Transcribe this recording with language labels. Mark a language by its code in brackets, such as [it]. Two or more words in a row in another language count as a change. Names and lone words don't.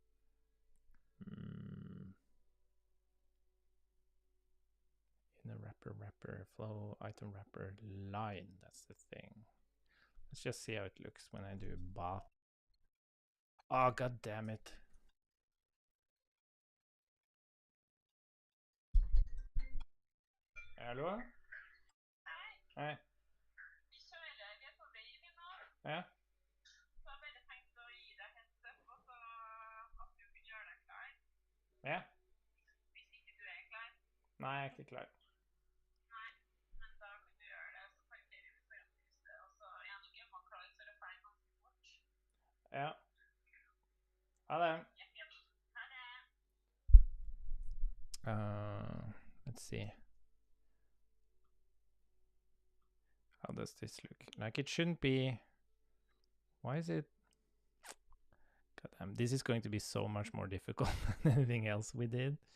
[en] In a wrapper flow item wrapper line. That's the thing. Let's just see how it looks when I do a bath. Oh, god damn it. [no] Hallo? Hei. Ja. Ja. Nei, jeg er ikke klar. Ja. Ha det. [en] Let's see. How does this look? Like it shouldn't be. Why is it? God damn, this is going to be so much more difficult than anything else we did.